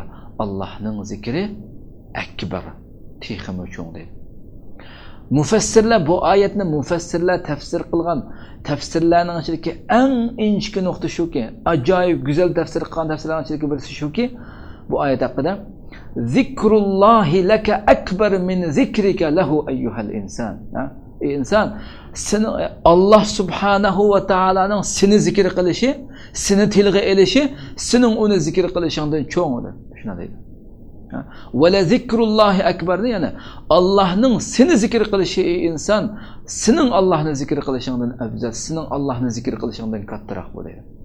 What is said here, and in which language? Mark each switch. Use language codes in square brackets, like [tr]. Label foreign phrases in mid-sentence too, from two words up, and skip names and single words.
[uz] Allohning zikri akbar, texmi cho'ng dedi. Mufassirlar bu oyatni tafsir qilgan. Tafsirlarning ichidagi eng inchki nuqta shuki, ajoyib go'zal tafsir qilgan tafsirlarning ichidagi birisi shuki, bu oyat haqida [ar] ذكر الله لك أكبر من ذكرك له أيها الإنسان. [uz] Ey inson, seni Alloh subhanahu va taolaning seni zikr qilishi, seni tilga elishi, sening uni zikr qilishingdan cho'ngdir. Shuna deydi. [ar] ولذكر الله أكبر [uz] yana Allohning seni zikr qilishi ey inson, sening Allohni zikr qilishingdan afzal, sening Allohni zikr qilishingdan kattaroq bo'ladi.